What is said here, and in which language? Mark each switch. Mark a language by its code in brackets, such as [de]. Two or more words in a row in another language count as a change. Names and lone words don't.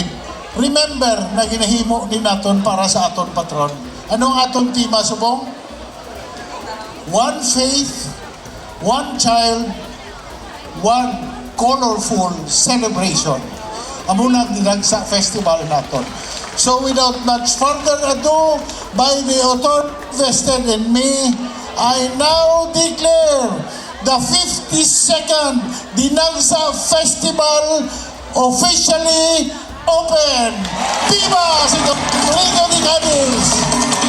[hil] Remember na ginahimo ni naton para sa aton patron. Ano ang aton tema, subong? [en] One faith, one child, one colorful celebration. [hil] Amo na Dinagsa Festival naton. [en] So without much further ado, by the authority vested in me, I now declare the 52nd Dinagsa Festival officially open. [es] Viva Santo Niño de Cadiz!